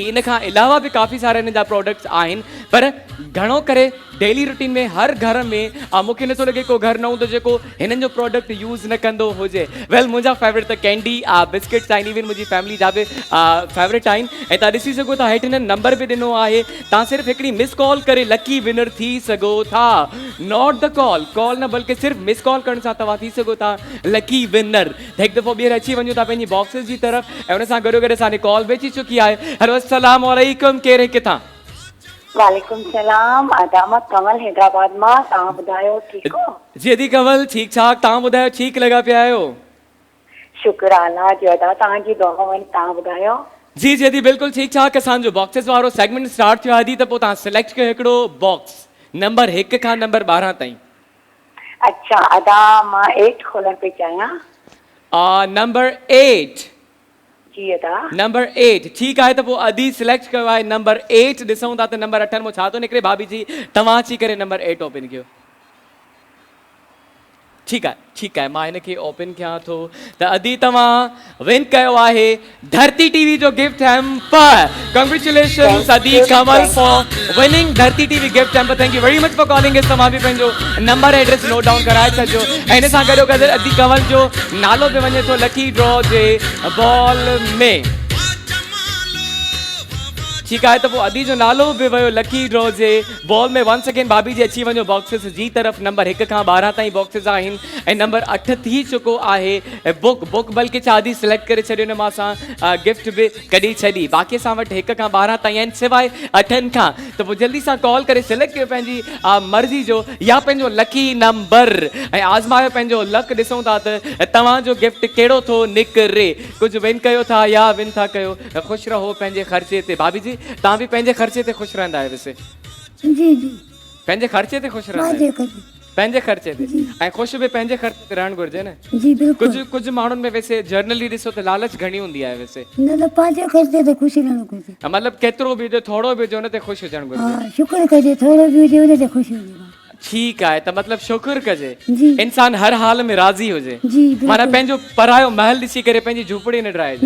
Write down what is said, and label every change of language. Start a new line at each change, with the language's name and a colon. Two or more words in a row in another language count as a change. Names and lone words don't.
Sindhi: इन खां अलावा बि काफ़ी सारा हिन जा प्रोडक्ट्स आहिनि, पर घणो करे
English: daily routine
Sindhi: में हर घर में मूंखे नथो लॻे को घर न हूंदो जेको हिननि जो
English: product use
Sindhi: न कंदो हुजे। वेल मुंहिंजा फेवरेट त कैंडी बिस्किट्स आहिनि, इवन मुंहिंजी फैमिली जा बि फेवरेट आहिनि। ऐं तव्हां ॾिसी सघो था हेठि हिननि नंबर बि ॾिनो आहे, तव्हां सिर्फ़ु हिकिड़ी
English: miss call
Sindhi: करे
English: lucky winner
Sindhi: थी सघो था।
English: not the call
Sindhi: न बल्कि सिर्फ़ु
English: miss call
Sindhi: करण सां तव्हां थी सघो था
English: lucky winner.
Sindhi: त हिकु दफ़ो ॿीहर अची वञो था पंहिंजी बॉक्सिस जी तरफ़, ऐं हुन सां गॾो गॾु असांजी कॉल बि अची चुकी आहे। हेलो अस्सलाम वालेकुम, केरु किथां? वालेकुम सलाम, आदामत कमल हैदराबाद मां। तव्हां ॿुधायो ठीक हो? जी दी कमल ठीक ठाक, तव्हां ॿुधायो ठीक लॻा पिया आहियो? शुक्र अल्लाह जो अदा, तव्हांजी दुआ में। तव्हां ॿुधायो? जी जी दी बिल्कुलु ठीक ठाक। असांजो बॉक्सिस वारो
English: segment start
Sindhi: थियो आहे दी, त पोइ तव्हां सिलेक्ट कयो हिकिड़ो
English: box number
Sindhi: 1 खां नंबर 12 ताईं। अच्छा अदा, मां 8 खोलण पई चाहियां। नंबर 8। जी अदा। नंबर 8 ठीकु आहे, त पोइ अदी सिलेक्ट कयो आहे नंबर 8। ॾिसूं था त नंबर 8 में छा थो निकिरे। भाभी जी तव्हां अची करे नंबर 8 ओपन कयो। ठीकु आहे, मां हिनखे ओपन कयां थो। त अदी तव्हां विन कयो आहे धरती टीवी जो
English: gift hamper. Congratulations Adi Kamal for winning Dharti TV gift hamper. Thank you very much for calling us.
Sindhi: तव्हां बि पंहिंजो नंबर एड्रेस
English: note down
Sindhi: कराए छॾियो, ऐं हिन सां गॾो गॾु अदी कमल जो नालो बि वञे थो
English: lucky draw
Sindhi: जे बॉल में। ठीकु आहे, त पोइ अदी जो नालो बि वियो
English: lucky draw
Sindhi: जे बॉल में।
English: once again
Sindhi: भाभी जी अची वञो बॉक्सिस जी तरफ़। नंबर 1 खां 12 ताईं बॉक्सिस आहिनि, ऐं नंबर 8 थी चुको आहे बुक बल्कि चादी सिलेक्ट करे छॾियो न मां सां गिफ्ट बि कढी छॾी। बाक़ी असां वटि 1 खां 12 ताईं आहिनि सिवाय 8 खां। त पोइ जल्दी सां कॉल करे सिलेक्ट कयो पंहिंजी मर्ज़ी जो या पंहिंजो
English: lucky number,
Sindhi: ऐं आज़मायो पंहिंजो लक। ॾिसूं था त तव्हांजो गिफ्ट कहिड़ो थो निकिरे। कुझु विन कयो था या विन था कयो, ख़ुशि रहो पंहिंजे ख़र्चे ते। भाभी जी तव्हां बि पंहिंजे ख़र्चे ते ख़ुशि रहंदा आहियो? वैसे जी जी पंहिंजे ख़र्चे ते ख़ुशि रहंदा आहियो? पंहिंजे ख़र्चे ते, ऐं ख़ुशि बि पंहिंजे ख़र्चे ते रहणु घुरिजे न। जी बिल्कुलु। कुझु माण्हुनि में वैसे जर्नली ॾिसो त लालच घणी हूंदी आहे। वैसे न त पंहिंजे ख़र्चे ते ख़ुशी रहणु घुरिजे। मतिलबु केतिरो बि हुजे, थोरो बि हुजे, हुन ते ख़ुशि हुजणु घुरिजे। हा, शुक्र कजे, थोरो बि हुजे हुन ते ख़ुशी हुजे। ठीकु आहे, त मतिलबु शुक्र कजे, जी। इंसान हर हाल में राज़ी हुजे। जी बिल्कुलु। माना पंहिंजो परायो महल ॾिसी करे पंहिंजी झूपड़ी न ड्राइजे।